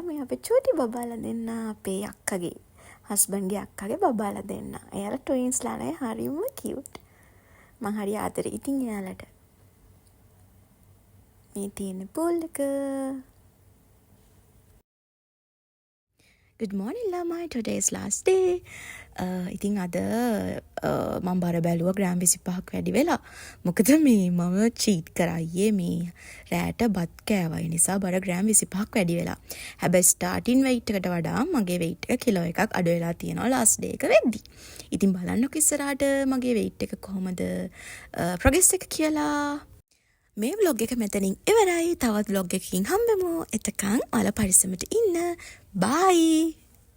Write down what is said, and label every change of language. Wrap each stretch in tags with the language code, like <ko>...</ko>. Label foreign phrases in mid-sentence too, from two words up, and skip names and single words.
<si>මේ අපේ චූටි බබාලා දෙන්න අපේ අක්කගේ හස්බන්ඩ්ගේ අක්කගේ බබාලා දෙන්න. එයාලා ට්වින්ස්ලා නේ හරිම කියුට්. මං හරි ආදරේ ඉතින් එයාලට. මේ තියෙන පූල් එක.</si> <en>Good morning ළමයි, today is last day.</en> <si>ඉතින් අද මම බර බැලුවා ග්‍රෑම් 25ක් වැඩි වෙලා. මොකද මම චීට් කරා අයියේ මේ රෑට බත් කෑවා. ඒ නිසා බර ග්‍රෑම් 25ක් වැඩි වෙලා. හැබැයි</si> <en>starting weight</en> <si>එකට වඩා මගේ weight එක කිලෝ එකක් අඩු වෙලා තියෙනවා</si> <en>last day</en> <si>එක වෙද්දි. ඉතින් බලන්නකො ඉස්සරහට මගේ weight එක කොහොමද progress එක කියලා. මේ vlog එක මෙතනින් ඉවරයි. තවත් vlog එකකින් හම්බෙමු. එතකන් ඔයාලා පරිස්සමට ඉන්න. bye.</si>